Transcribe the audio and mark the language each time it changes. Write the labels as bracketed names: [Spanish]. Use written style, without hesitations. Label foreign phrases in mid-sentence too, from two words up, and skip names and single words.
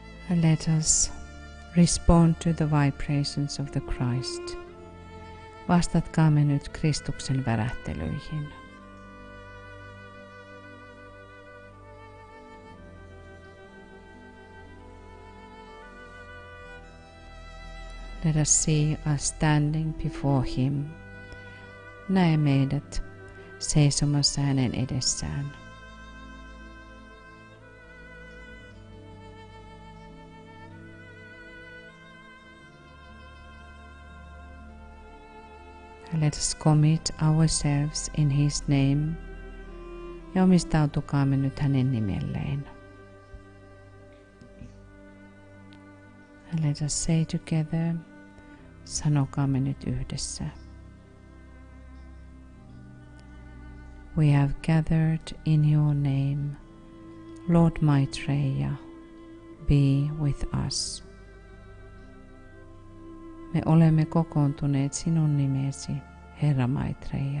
[English] Let us respond to the vibrations of the Christ. [Finnish] Vastatkaamme nyt Kristuksen värähtelyihin. [English] Let us see us standing before him. [Finnish] Näe meidät seisomassa hänen edessään. [English] Let us commit ourselves in his name [Finnish] ja omistautukaamme nyt hänen nimelleen. [English] And let us say together, [Finnish] sanokaamme nyt yhdessä. [English] We have gathered in your name, Lord Maitreya, be with us. [Finnish] Me olemme kokoontuneet sinun nimesi, Herra Maitreya.